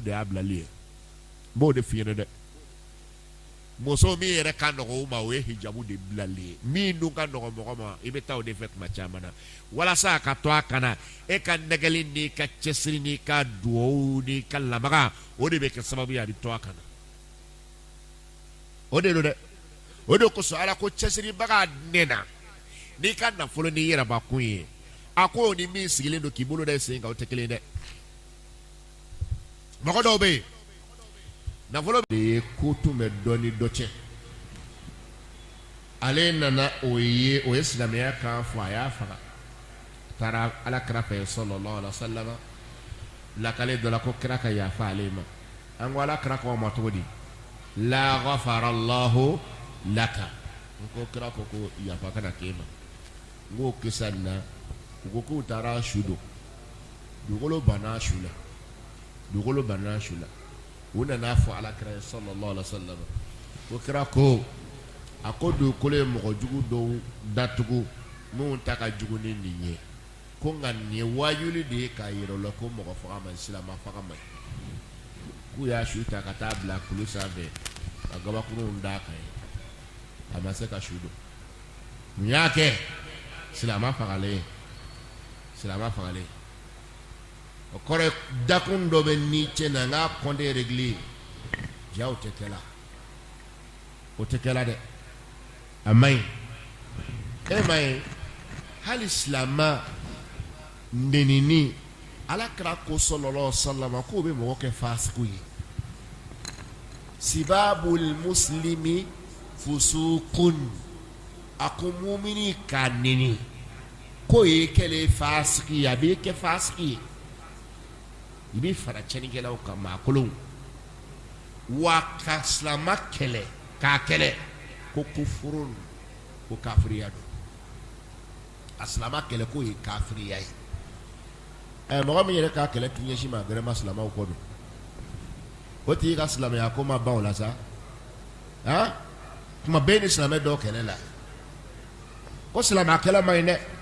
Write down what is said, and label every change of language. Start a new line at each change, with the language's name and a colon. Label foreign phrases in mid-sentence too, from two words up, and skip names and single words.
Bambara: de y'a bilali ye m'o de f'i ɲɛna dɛ muso min yɛrɛ ka nɔgɔ o ma o ye hijabu de bilali ye min dun ka nɔgɔ mɔgɔ ma i bɛ taa o de fɛ tuma caman na walasa a ka to a kana e ka nɛgɛli n'i ka cɛsiri n'i ka duwawu n'i ka lamaga o de bɛ kɛ sababu ye a bɛ to a kana o de do dɛ o de kosɔn ala ko cɛsiribaga nɛna n'i ka nafolo n'i yɛrɛbakun ye a ko ni min sigilen do k'i bolo da i sen kan o tɛ kelen dɛ mɔgɔ dɔw bɛ yen nafolo de ye ko tun bɛ dɔ ni dɔ cɛ ale nana o ye silamɛya kan fɔ a y'a faga taara ala kira fɛ
Arabic: صلى الله عليه وسلم
Bambara: lakale dɔ la ko kira ka yafa ale ma an ko ala kira k'o ma cogo di la
Arabic: غفر الله لك
Bambara: n ko kira ko yafa kana k'e ma n ko kisa nin na u ko k'u taara su don dugukolo banna su la u nana fɔ ala kira
Arabic: صلى الله عليه وسلم
Bambara: ko kira ko a ko dugukolo ye mɔgɔ jugu dɔw datugu minnu ta ka jugu ni nin ye ko nka nin ye waajuli de ye k'a yira o la ko mɔgɔ faga man ɲi silama faga man ɲi k'u y'a su ta ka taa bila kulu sanfɛ ka gabakurunw d'a kan ye a ma se ka su don mun y'a kɛ silama fagalen o kɔrɔ dakun dɔ bɛ ni cɛ na n k'a kɔnte régler ja o tɛ kɛla dɛ a man ɲi e ma ye hali silama nenini ala kira ko
Arabic: صلى الله عليه وسلم
Bambara: k'o bɛ mɔgɔ kɛ fasiku ye
Arabic: سباب المسلم فسوق
Bambara: a ko mumini k'a neni k'o ye kɛlen fasiki ye a bɛ kɛ fasiki ye i bɛ fara cɛnnikɛlaw kan maakolonw wa ka silama kɛlɛ k'a kɛlɛ ko kufurun ko kafiriya don a silama kɛlɛ k'o ye kafiriya ye mɔgɔ min yɛrɛ k'a kɛlɛ tun ɲɛsin ma gɛrɛ ma silamaw kɔ don o tigi ka silamɛya ko ma ban o la sa kuma bɛɛ ni silamɛ dɔw kɛlɛ la ko silamɛ kɛlɛ man ɲi dɛ